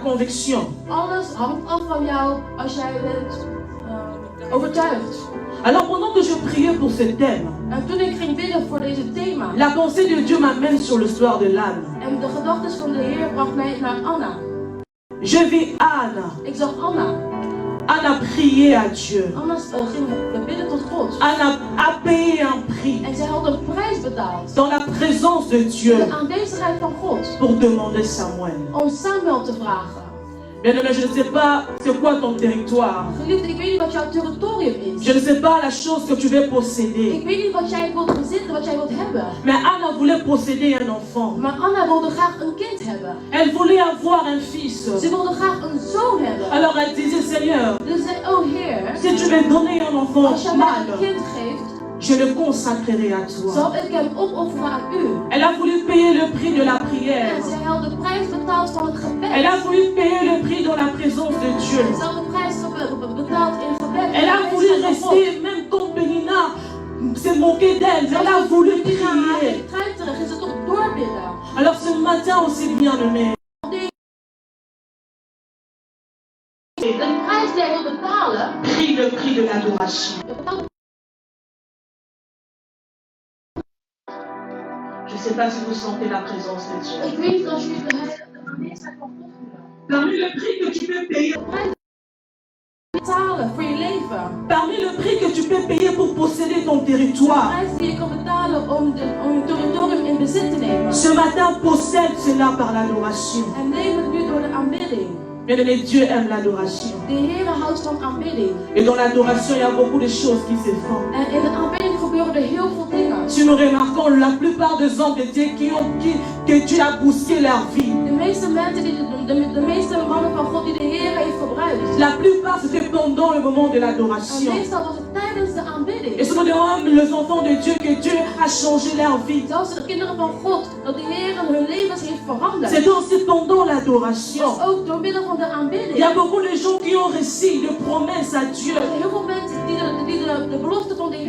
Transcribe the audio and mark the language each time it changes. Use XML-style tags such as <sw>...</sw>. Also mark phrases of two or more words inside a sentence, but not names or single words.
<fr>conviction.</fr> <nl>Alles hangt af van jou als jij bent overtuigd.</nl> <fr>Alors pendant que je priais pour ce thème,</fr> <nl>En toen ik ging bidden voor deze thema,</nl> <fr>la pensée de Dieu m'amène sur l'histoire de l'âne.</fr> <nl>en de gedachten van de Heer bracht mij naar Anna.</nl> <fr>Je vis Anne.</fr> <nl>Ik zag Anna.</nl> <fr>Anne a prié à Dieu.</fr> <nl>Anna ging bidden tot God.</nl> <fr>Anne a payé un prix</fr> <nl>En zij had een prijs betaald.</nl> <fr>dans la présence de Dieu</fr> <nl>De aanwezigheid van God.</nl> <fr>pour demander Samuel.</fr> <nl>Om Samuel te vragen.</nl> <fr>Bien-aimé, je ne sais pas c'est quoi ton territoire.</fr> <nl>Geliefde, ik weet niet wat jouw territorium is.</nl> <fr>Je ne sais pas la chose que tu veux posséder.</fr> <nl>Ik weet niet wat jij wilt bezitten, wat jij wilt hebben.</nl> <fr>Mais Anne voulait posséder un enfant.</fr> <nl>Maar Anna wilde graag een kind hebben.</nl> <fr>Elle voulait avoir un fils.</fr> <nl>Ze wilde graag een zoon hebben.</nl> <fr>Alors elle disait, Seigneur,</fr> <nl>Dus zei, oh Heer,</nl> <fr>si tu veux donner un enfant</fr> <nl>als jij mij een</nl> <fr>mâle,</fr> <nl>kind geeft,</nl> <fr>je le consacrerai à toi.</fr> <nl>zal ik hem opofferen aan u.</nl> <fr>Elle a voulu payer le prix de la</fr> <nl>En</nl> <fr>prière.</fr> <nl>zij had de prijs betaald van het gebed.</nl> <fr>Elle a voulu payer le prix dans la présence de Dieu.</fr> <nl>Ze had de prijs betaald in gebed.</nl> <fr>Elle a voulu rester, même quand Pénina s'est moquée d'elle, elle a voulu prier.</fr> <nl>Is het toch doorbidden.</nl> <fr>Alors ce matin aussi, bien-aimé,</fr> <nl>De prijs die hij wil betalen,</nl> <fr>prie le prix de l'adoration. Je ne sais pas si vous sentez la présence de Dieu.</fr> <nl>ik weet niet als jullie de aanwezigheid van God voelen.</nl> <fr>Parmi le prix que tu peux payer,</fr> <nl>De prijs betalen voor je leven.</nl> <fr>parmi le prix que tu peux payer pour posséder ton</fr> <nl>De</nl> <fr>territoire,</fr> <nl>prijs die je kan betalen om je territorium in bezit te nemen.</nl> <fr>ce matin possède cela par l'adoration.</fr> <nl>En neem het nu door de aanbidding.</nl> <fr>Bien-aimé, Dieu aime l'adoration.</fr> <nl>De Heer houdt van aanbidding.</nl> <fr>Et dans l'adoration, il y a beaucoup de choses qui se font.</fr> <nl>En in de aanbidding gebeuren er heel veel dingen.</nl> <fr>Si nous remarquons la plupart des hommes de Dieu que Dieu a boosté leur vie,</fr> <nl>De meeste mensen, de meeste mannen van God die de Heer heeft gebruikt.</nl> <fr>la plupart c'était pendant le moment de</fr> <nl>En</nl> <fr>l'adoration.</fr> <nl>meestal was het tijdens de aanbidding.</nl> <fr>Et ce sont les enfants de Dieu que Dieu a changé leur vie.</fr> <nl>Zelfs de kinderen van God, dat de Heer hun levens heeft veranderd.</nl> <fr>C'est aussi pendant l'adoration.</fr> <nl>Dus ook door middel van de aanbidding.</nl> <fr>Il y a beaucoup de gens qui ont reçu de promesses à Dieu.</fr> <nl>Er zijn heel veel mensen die de belofte van de Heer</nl>